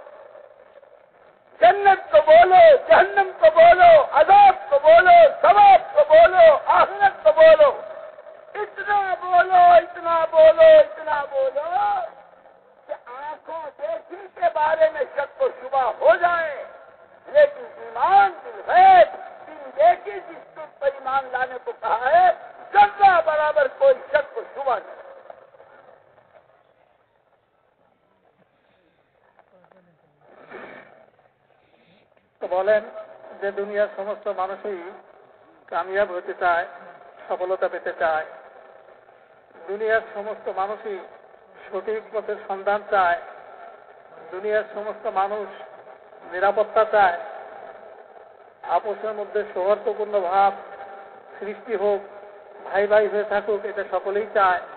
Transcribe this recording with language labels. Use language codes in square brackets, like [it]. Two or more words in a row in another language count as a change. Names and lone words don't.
[ur] جنت کو بولو، جہنم کو بولو، عذاب کو بولو، ثواب کو بولو، آخرت کو بولو، اتنا بولو کہ آنکھوں دیکھی کے بارے میں شک و شبہ ہو جائے، لیکن ایمان بالغیب دن دیکھی جس پر ایمان لانے کو کہا ہے ذرہ برابر کوئی شک و شبہ نہیں. [bn] তো বলেন যে দুনিয়ার সমস্ত মানুষই কামিয়াব হতে চায়, সফলতা পেতে চায়, দুনিয়ার সমস্ত মানুষই সঠিক পথের সন্ধান চায়, দুনিয়ার সমস্ত মানুষ নিরাপত্তা চায়, আপোষের মধ্যে সৌহার্দ্যপূর্ণ ভাব সৃষ্টি হোক, ভাই ভাই হয়ে থাকুক, এটা সকলেই চায়,